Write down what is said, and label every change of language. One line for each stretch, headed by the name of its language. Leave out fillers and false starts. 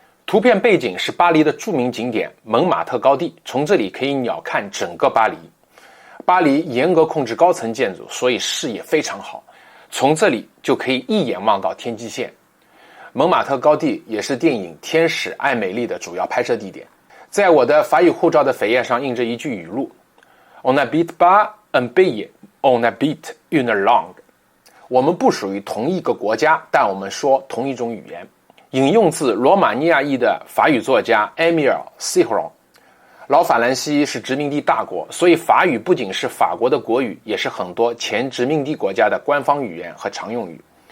Chinese: 图片背景是巴黎的著名景点蒙马特高地，从这里可以鸟瞰整个巴黎。巴黎严格控制高层建筑，所以视野非常好，从这里就可以一眼望到天际线。蒙马特高地也是电影《天使爱美丽》的主要拍摄地点。在我的法语护照的扉页上印着一句语录
French: On n'habite pas un pays, on habite une langue。
Chinese: 我们不属于同一个国家，但我们说同一种语言。引用自罗马尼亚裔的法语作家 Émile Céron。老法兰西是殖民地大国，所以法语不仅是法国的国语，也是很多前殖民地国家的官方语言和常用语。